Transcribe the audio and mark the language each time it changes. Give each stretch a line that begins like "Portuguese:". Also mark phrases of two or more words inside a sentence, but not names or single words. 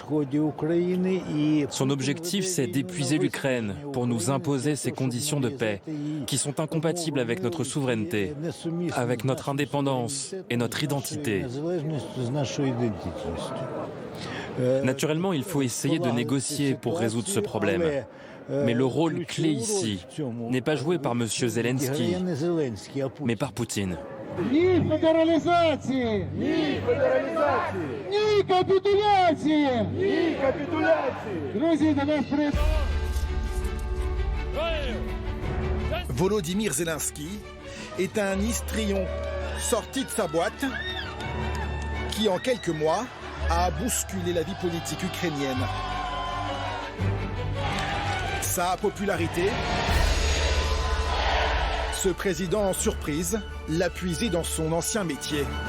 French: Son objectif, c'est d'épuiser l'Ukraine pour nous imposer ces conditions de paix qui sont incompatibles avec notre souveraineté, avec notre indépendance et notre identité. Naturellement, il faut essayer de négocier pour résoudre ce problème. Mais le rôle clé ici n'est pas joué par M. Zelensky, mais par Poutine.
Ukrainian: Ні федералізації! Ні федералізації! Ні капітуляції! Ні капітуляції! Друзі, до нас прийшли.
French: Volodymyr Zelensky est un histrion sorti de sa boîte qui, en quelques mois, a bousculé la vie politique ukrainienne. Sa popularité, ce président en surprise l'a puisé dans son ancien métier.